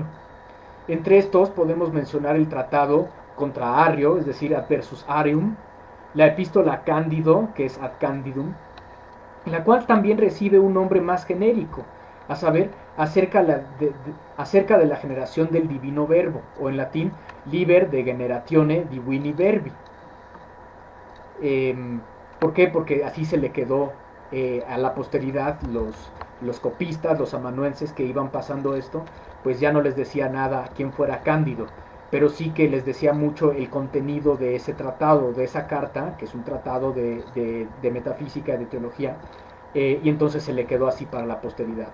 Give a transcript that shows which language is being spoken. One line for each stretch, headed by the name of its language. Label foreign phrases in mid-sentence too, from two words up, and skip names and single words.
Spanish: Entre estos podemos mencionar el tratado contra Arrio, es decir, Ad versus Arium, la epístola a Cándido, que es Ad Candidum, la cual también recibe un nombre más genérico, a saber, acerca de la generación del divino verbo, o en latín,
Latin: liber de generatione divini verbi.
Spanish: ¿Por qué? Porque así se le quedó a la posteridad los copistas, los amanuenses que iban pasando esto, pues ya no les decía nada a quien fuera Cándido, pero sí que les decía mucho el contenido de ese tratado, de esa carta, que es un tratado de metafísica y de teología, y entonces se le quedó así para la posteridad.